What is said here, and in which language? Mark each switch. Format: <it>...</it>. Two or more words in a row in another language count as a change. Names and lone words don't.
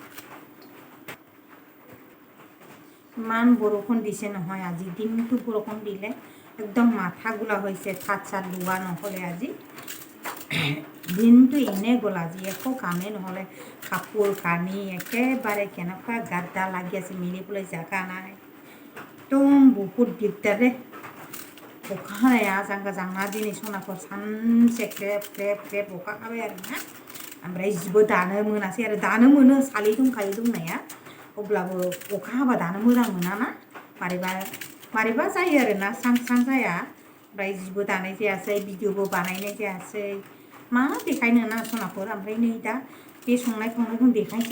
<as>ইমান বৰষুণ দিছে নহয় আজি দিনটো বৰষুণ দিলে একদম মাথা গোলা হৈছে চাত লোৱা নহ'লে আজি দিনটো এনেই গ'ল আজি একো কামেই নহ'লে কাপোৰ কানি একেবাৰে কেনেকুৱা গাদ্দা লাগি আছে মিলিবলৈ জেগা নাই একদম বহুত দিগদাৰ দেই</as> <brx>अखा हानाया आजां गाजां ना दिनै सनाफोर सानसे ख्रेब ख्रेब ख्रेब अखा हाबाय आरोना ओमफ्राय जिबो दानो मोनासै आरो दानो मोनो सालि दंखायो दंनाया अब्लाबो अखा हाबा दानो मोजां मोनाना मारैबा जायो आरोना स्रां स्रां जाया ओमफ्राय जिबो दानाय जायासै भिडिअबो बानायनाय जायासै मा देखायनो ना सनाफोर ओमफ्राय नै दा बे संनाय खावनायखौ देखायनोसै</brx>